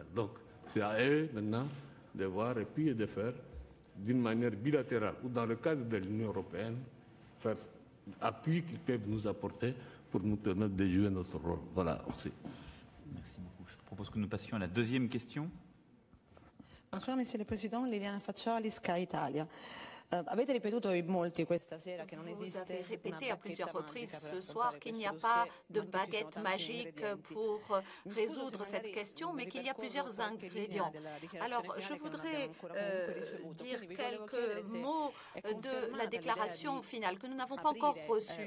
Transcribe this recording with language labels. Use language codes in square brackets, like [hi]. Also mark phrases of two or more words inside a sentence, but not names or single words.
[fr] Donc, c'est à eux maintenant de voir et puis de faire d'une manière bilatérale ou dans le cadre de l'Union européenne, faire l'appui qu'ils peuvent nous apporter pour nous permettre de jouer notre rôle. Voilà, merci. Merci beaucoup. Je propose que nous passions à la deuxième question. Bonsoir, Monsieur le Président. [it] Liliana Faccioli, Sky Italia. Avete ripetuto in molti questa sera che non esiste. [fr] Vous avez répété à plusieurs reprises ce soir qu'il n'y a pas de baguette magique pour résoudre cette question, mais qu'il y a plusieurs ingrédients. Alors, je voudrais dire quelques mots de la déclaration finale que nous n'avons pas encore reçue.